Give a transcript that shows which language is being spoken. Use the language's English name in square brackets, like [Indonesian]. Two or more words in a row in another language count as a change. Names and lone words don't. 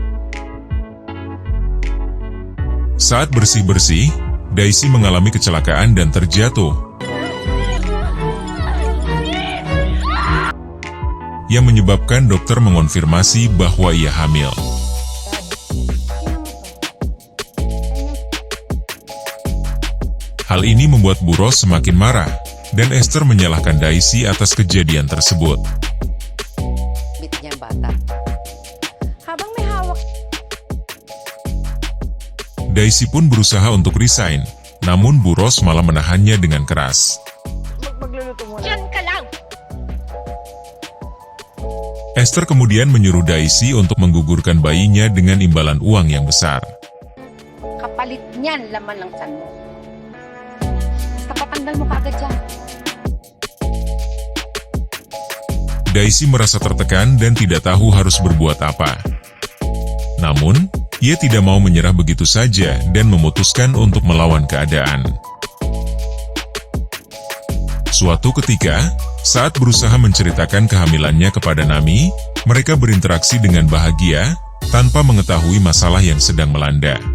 [Indonesian] Saat bersih-bersih, Daisy mengalami kecelakaan dan terjatuh, yang menyebabkan dokter mengonfirmasi bahwa ia hamil. Hal ini membuat Buros semakin marah, dan Esther menyalahkan Daisy atas kejadian tersebut. [Filipino] Bitnya bata. Habang may hawak. [Indonesian] Daisy pun berusaha untuk resign, namun Buros malah menahannya dengan keras. [Filipino] Magluluto muna. Diyan ka lang! [Indonesian] Esther kemudian menyuruh Daisy untuk menggugurkan bayinya dengan imbalan uang yang besar. [Filipino] Kapalit niyan laman ng tiyan mo. Basta patanggal mo kaagad yan. [Indonesian] Daisy merasa tertekan dan tidak tahu harus berbuat apa. Namun, ia tidak mau menyerah begitu saja dan memutuskan untuk melawan keadaan. Suatu ketika, saat berusaha menceritakan kehamilannya kepada Nami, mereka berinteraksi dengan bahagia, tanpa mengetahui masalah yang sedang melanda.